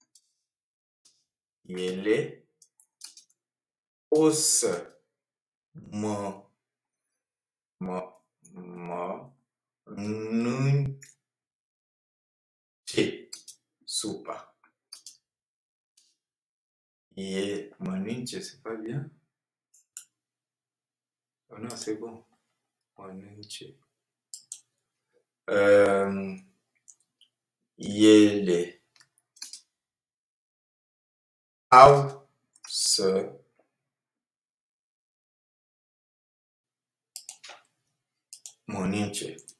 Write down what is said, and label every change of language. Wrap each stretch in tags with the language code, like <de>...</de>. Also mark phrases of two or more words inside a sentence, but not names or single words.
<ro>Ele o să mănânce supa. Mănânce,</ro> <fr>c'est pas bien? Oh non, c'est bon.</fr> <ro>Mănânce. Ele au să mănânce.</ro>